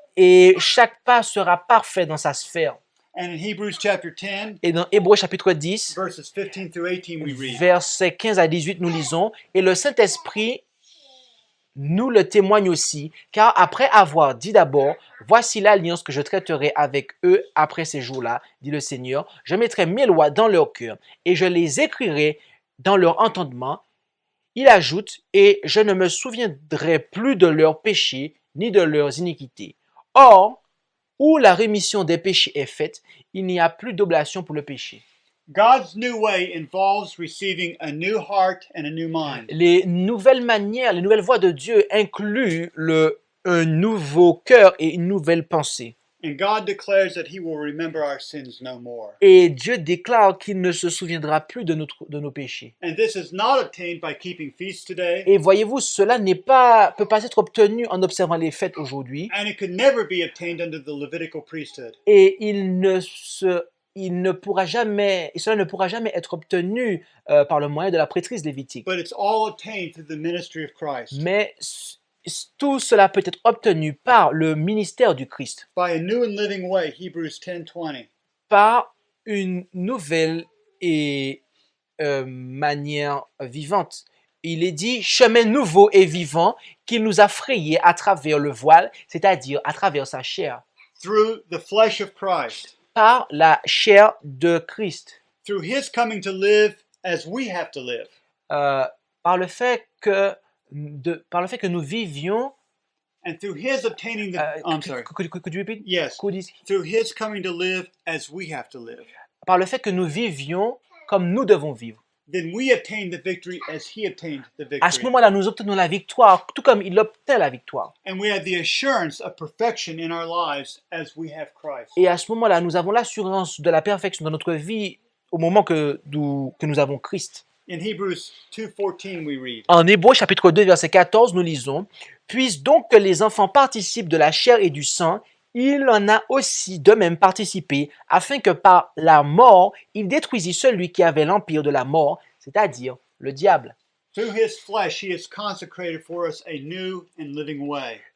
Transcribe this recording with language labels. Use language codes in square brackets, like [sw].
[fr] Et chaque pas sera parfait dans sa sphère. [en] And in Hebrews chapter 10, [fr] Et dans Hébreux chapitre 10, [en] verses 15 through 18, we read, [fr] versets 15 à 18, nous lisons, « Et le Saint-Esprit nous le témoigne aussi, car après avoir dit d'abord, voici l'alliance que je traiterai avec eux après ces jours-là, dit le Seigneur, je mettrai mes lois dans leur cœur et je les écrirai dans leur entendement. Il ajoute, et je ne me souviendrai plus de leurs péchés ni de leurs iniquités. Or, où la rémission des péchés est faite, il n'y a plus d'oblation pour le péché. » [en] God's new way involves receiving a new heart and a new mind. [fr] Les nouvelles manières, les nouvelles voies de Dieu incluent un nouveau cœur et une nouvelle pensée. [en] And God declares that he will remember our sins no more. [fr] Et Dieu déclare qu'il ne se souviendra plus de nos péchés. [en] And this is not obtained by keeping feasts today, [fr] Et voyez-vous, cela peut pas être obtenu en observant les fêtes aujourd'hui. [en] and it could never be obtained under the Levitical priesthood. [fr] Et cela ne pourra jamais être obtenu par le moyen de la prêtrise lévitique. [en] But it's all obtained through the ministry of Christ, [fr] Mais tout cela peut être obtenu par le ministère du Christ, [en] by a new and living way, Hebrews 10:20. [fr] par une nouvelle et manière vivante. Il est dit chemin nouveau et vivant qu'il nous a frayé à travers le voile, c'est-à-dire à travers sa chair, [en] Through the flesh of Christ, [fr] par la chair de Christ, [en] through his coming to live as we have to live, [fr] par le fait que nous vivions. [en] and through his obtaining the I'm sorry. Could you repeat? Yes. Through his coming to live as we have to live. [fr] Par le fait que nous vivions comme nous devons vivre. [en] Then we obtain the victory as he obtained the [fr] À ce [en] victory. [fr] moment-là, nous obtenons la victoire, tout comme il obtint la victoire. [en] And we have the assurance of perfection in our lives as we have Christ. [fr] Et à ce moment-là, nous avons l'assurance de la perfection dans notre vie au moment que nous avons Christ. [en] In Hebrews 2:14 we read, [fr] En Hébreux chapitre 2, verset 14, nous lisons « Puisse donc que les enfants participent de la chair et du sang, il en a aussi de même participé, afin que par la mort, il détruisit celui qui avait l'empire de la mort, c'est-à-dire le diable. [en] through his flesh he has consecrated for us a new and living way.